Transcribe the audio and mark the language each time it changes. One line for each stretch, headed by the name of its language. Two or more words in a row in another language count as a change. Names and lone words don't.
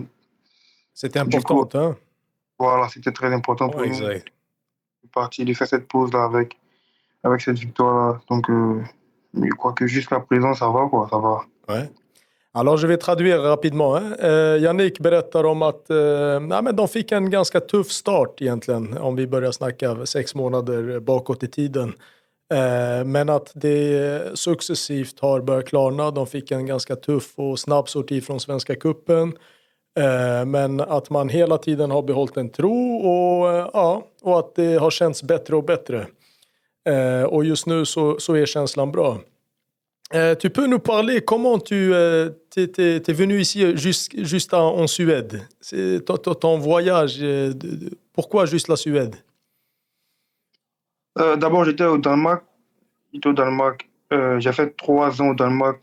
French: C'était important, hein? Voilà, c'était très important pour nous de faire cette pause-là avec cette victoire-là. Donc, je crois que jusqu'à présent, ça va, quoi, ça va. Ouais. Alors, je vais traduire rapidement.
Swedish: Yannick berättar om att men de fick en ganska tuff start egentligen, om vi börjar snacka 6 månader bakåt i tiden. Men att det successivt har börjat klarna. De fick en ganska tuff och snabb sorti från Svenska cupen. Men att man hela tiden har behållit en tro och att det har känts bättre och bättre. Och just nu så är känslan bra.
French: Tu peux nous parler comment t'es venu ici juste en Suède? C'est ton voyage, pourquoi juste la Suède? D'abord, j'étais au Danemark. J'ai fait 3 ans au Danemark.